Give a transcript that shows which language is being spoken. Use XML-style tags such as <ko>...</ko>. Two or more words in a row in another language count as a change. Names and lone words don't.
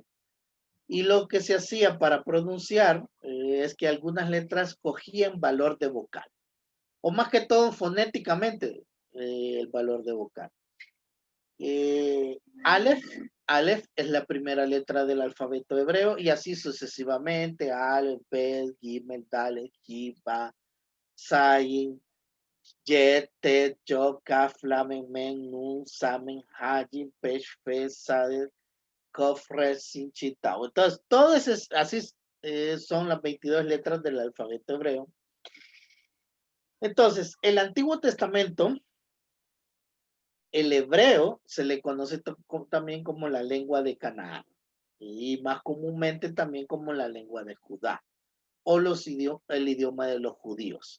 <es>Y lo que se hacía para pronunciar es que algunas letras cogían valor de vocal, o más que todo fonéticamente el valor de vocal. Aleph, Aleph es la primera letra del alfabeto hebreo, y así sucesivamente, Aleph, Bet, Gimel, Dalet, Yud, Ba, Zayin, Yet, Tet, Yod, Kaf, Lamen, Men, Nun, Samen, Hajin, Pesh, Fe, Sadet, Kof, Resh, Sin, Chin, Tau. Entonces, todas así son las 22 letras del alfabeto hebreo. Entonces, el Antiguo Testamento, el hebreo se le conoce también como la lengua de Canaán, y más comúnmente también como la lengua de Judá, o el idioma de los judíos.</es>